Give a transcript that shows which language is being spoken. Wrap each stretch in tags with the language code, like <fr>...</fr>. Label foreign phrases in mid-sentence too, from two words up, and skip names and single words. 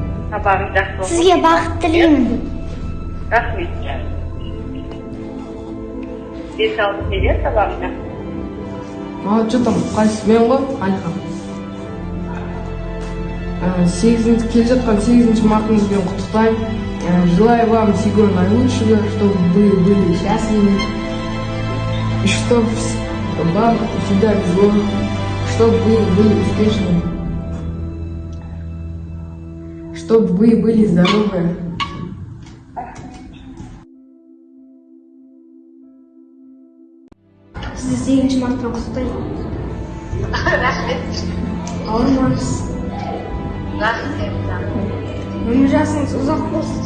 <kk>Сізге бақыт тілеймін. Рахмет жаным. Денсаулық берер табамын.</kk> <ru>Что там,</ru> <kk>қайсы мен ғой, Алихан? 8-келе жатқан 8 мартыңызбен құттықтаймын.</kk> <ru>Желаю вам всего наилучшего, чтобы вы были счастливы, и чтобы вам всегда везло, чтобы вы были успешны, чтобы вы были здоровы.</ru> <kk>Сізді 8 мартынан құттықтаймын. Рахмет. Ауырмаңыз. Рахмет жаным. Өмір жасыңыз ұзақ болсын.</kk>